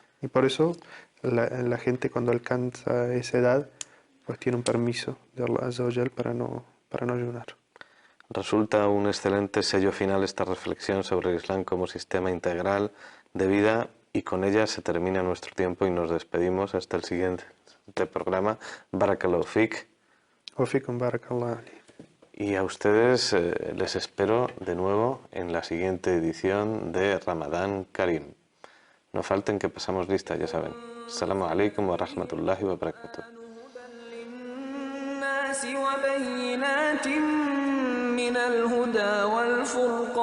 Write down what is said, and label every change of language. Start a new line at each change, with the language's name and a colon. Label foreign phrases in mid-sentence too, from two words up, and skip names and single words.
Spanish: Y por eso la gente cuando alcanza esa edad, pues tiene un permiso de
Arabic: الله عز وجل
Spanish: para no ayunar. Resulta un excelente sello final esta reflexión sobre el Islam como sistema integral de vida, y con ella se termina nuestro tiempo y nos despedimos hasta el siguiente programa.
Arabic: بارك الله فيك. وفيكم بارك الله علي.
Spanish: Y a ustedes les espero de nuevo en la siguiente edición de Ramadán Karim. No falten que pasamos lista, ya saben.
Arabic: السلام عليكم ورحمة الله وبركاته. وبينات من الهدى والفرقان